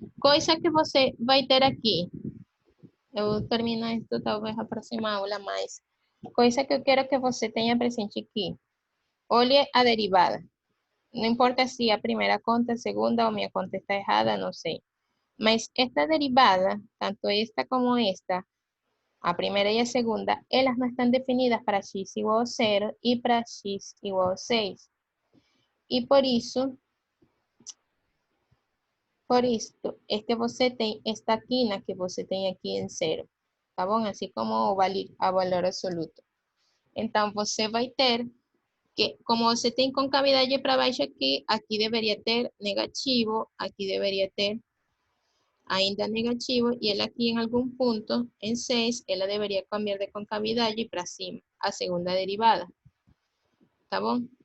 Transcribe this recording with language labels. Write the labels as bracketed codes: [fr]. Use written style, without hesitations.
[pt] Coisa que você vai ter aqui. Eu termino isso talvez a próxima aula, mas coisa que eu quero que você tenha presente aqui. Olhe a derivada. Não importa se a primeira conta, a segunda ou minha conta está errada, não sei. Mas esta derivada, tanto esta como esta, [es] a primera y a segunda, ellas no están definidas para x igual a 0 y para x igual a 6. Y por esto es que [pt] você tem esta quina que você tem aqui em 0. Tá bom? Assim como a valor absoluto. Então, você vai ter que, como você tem concavidade para baixo aqui, aqui deveria ter negativo, aqui deveria ter ainda negativo, [es] y él aquí en algún punto, [pt] en 6, ela debería cambiar de concavidade para cima, a segunda derivada. Tá bom?